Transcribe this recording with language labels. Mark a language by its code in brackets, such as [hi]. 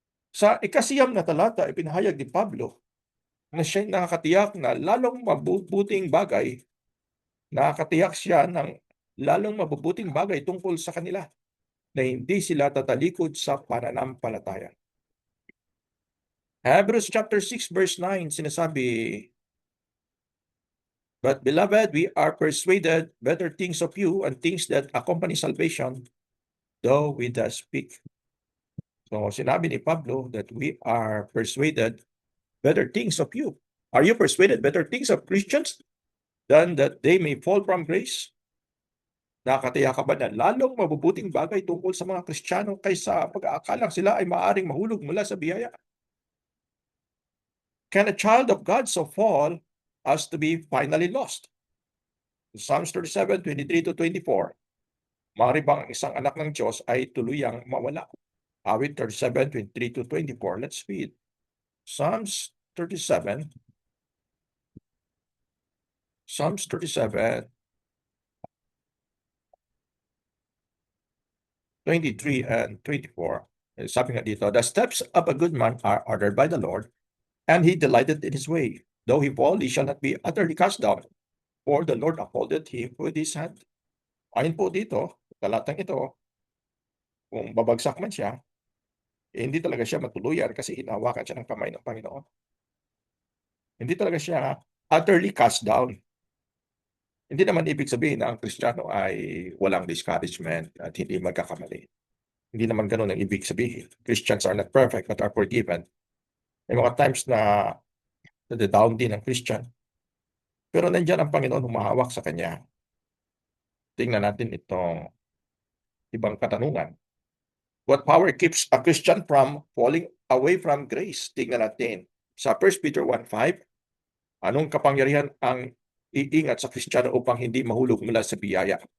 [tl] Sa ikasiyam na talata, ipinahayag ni Pablo na siya'y nakakatiyak na lalong mabubuting bagay, nakakatiyak siya ng lalong mabubuting bagay tungkol sa kanila, na hindi sila tatalikod sa pananampalataya. [en] Hebrews chapter 6 verse 9 [tl] sinasabi, [en] but beloved, we are persuaded better things of you and things that accompany salvation, though we thus speak. [tl] So sinabi ni Pablo [en] that we are persuaded better things of you. Are you persuaded better things of Christians than that they may fall from grace? [tl] Nakakatiyak ka ba na lalong mabubuting bagay tungkol sa mga Kristiyano kaysa pag-aakalang sila ay maaaring mahulog mula sa biyaya? [en] Can a child of God so fall as to be finally lost? Psalms 37:23-24. [tl] Maaari bang ang isang anak ng Diyos ay tuluyang mawala? [en] Awit 37:23-24. Let's read. Psalms 37. Psalms 37, 23 and 24. [tl] Sabi nga dito, [en] the steps of a good man are ordered by the Lord, and he delighted in his way. Though he fall, he shall not be utterly cast down, for the Lord upholdeth him with his hand. [tl] Ayon po dito, talatang ito, kung babagsak man siya, hindi talaga siya matuluyan kasi hinawakan siya ng kamay ng Panginoon. Hindi talaga siya [en] utterly cast down. [tl] Hindi naman ibig sabihin na ang Kristiyano ay walang discouragement at hindi magkakamali. Hindi naman ganun ang ibig sabihin. [en] Christians are not perfect but are forgiven. [tl] May mga times na nade-down din ang Christian. Pero nandiyan ang Panginoon humahawak sa kanya. Tingnan natin itong ibang katanungan. [en] What power keeps a Christian from falling away from grace? [tl] Tingnan natin. Sa 1 Peter 1:5, anong kapangyarihan ang iingat sa Kristiyano upang hindi mahulog mula sa biyaya?